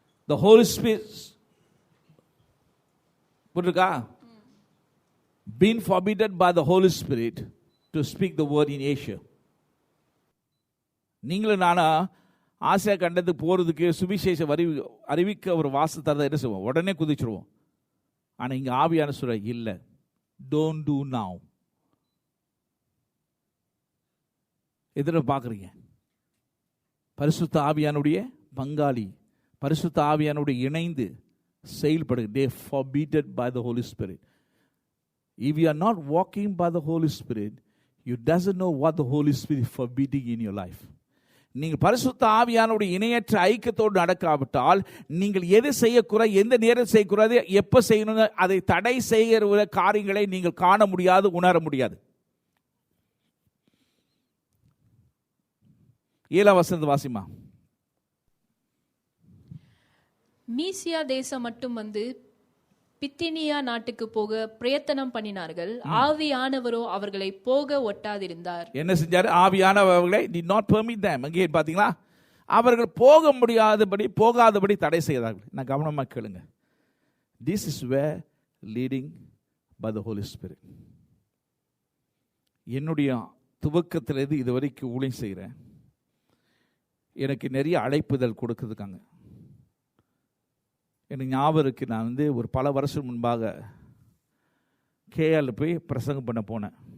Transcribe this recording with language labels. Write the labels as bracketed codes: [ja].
[en] the Holy Spirit [ta] புரியுதா, [en] been forbidden by the Holy Spirit to speak the word in Asia. [ta] நீங்களும் நானா Asia கண்டத்துக்கு போறதுக்கு சுவிசேஷம் அறிவிக்க ஒரு வாசத்தை என்ன செய்வோம், உடனே குதிச்சிருவோம். ஆனா இங்க ஆவியான சொல்ற இல்ல, [en] don't do now. [ta] எதிர பாக்குறீங்க, பரிசுத்த ஆவியானுடைய பங்காளி, பரிசுத்த ஆவியானுடைய இணைந்து செயல்படுங்க. [en] they forbidden by the Holy Spirit. If you are not walking by the Holy Spirit, you doesn't know what the Holy Spirit is forbidding in your life. [ta] நீங்கள் பரிசுத்த ஆவியானுடைய இணையற்ற ஐக்கியத்தோடு நடக்காவிட்டால் நீங்கள் எது செய்யக்கூடாது, எந்த நேரம் செய்யக்கூடாது, எப்போ செய்யணும், அதை தடை செய்கிற காரியங்களை நீங்கள் காண முடியாது, உணர முடியாது. 7ஆம் வசனத்தை வாசிமா. மீசியா தேசம் மட்டும் வந்து பித்தினியா நாட்டுக்கு போக பிரயத்தனம் பண்ணினார்கள். ஆவியானவரோ அவர்களை போக ஒட்டாதிருந்தார். என்ன செஞ்சாரு? ஆவியானவர்களை [en] did not permit them. [ta] அங்கே பாத்தீங்களா, அவர்கள் போகாதபடி தடை செய்தார்கள். நான் கவனமா கேளுங்க. [en] This is where leading by the Holy Spirit. [ta] என்னுடைய துவக்கத்திலிருந்து இதுவரைக்கும் ஊழியம் செய்கிறேன். எனக்கு நிறைய அழைப்புதல் கொடுக்குதுக்காங்க. எனக்கு ஞாபகம் இருக்குது, நான் வந்து ஒரு பல வருஷம் முன்பாக கேஆரில் போய் பிரசங்கம் பண்ண போனேன்.